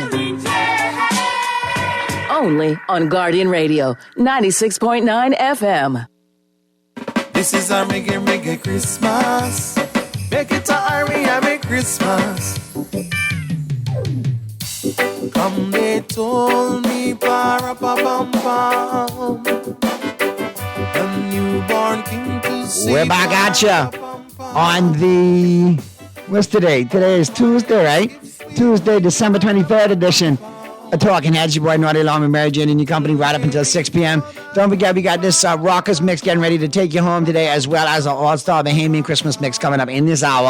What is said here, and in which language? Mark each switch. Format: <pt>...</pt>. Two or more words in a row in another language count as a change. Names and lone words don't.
<en>Only on Guardian Radio 96.9 FM. This is our reggae Christmas. Make it a Merry Christmas. Come, they told me, pa-ra-pa-bum-bum, a newborn king to see. We're back at ya on the, what's today? Today is Tuesday, right? Tuesday, December 23rd edition of Talking Heads. Your boy Naughty along with Mary Jane and your company right up until 6 p.m. Don't forget, we got this Rockers mix getting ready to take you home today, as well as an all-star Bahamian Christmas mix coming up in this hour.</en>